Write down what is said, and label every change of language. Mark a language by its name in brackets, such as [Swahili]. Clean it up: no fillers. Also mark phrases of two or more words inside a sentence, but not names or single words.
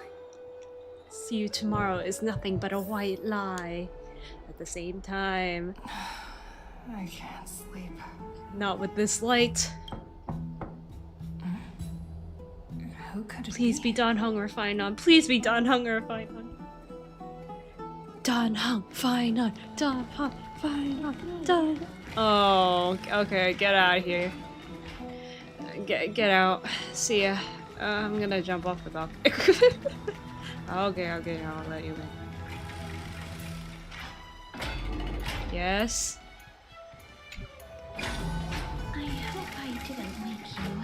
[English] See you tomorrow is nothing but a white lie. At the same time, I can't sleep. not with this light. Who could it Please be Dan Heng or Fainan. Please be Dan Heng or Fainan. Dan Heng, Fainan, Dan Heng, Fainan, Dan. Oh, okay, get out of here. Get out. See ya. I'm gonna jump off the dock. Okay, I'll let you in. Yes? I hope I didn't wake you.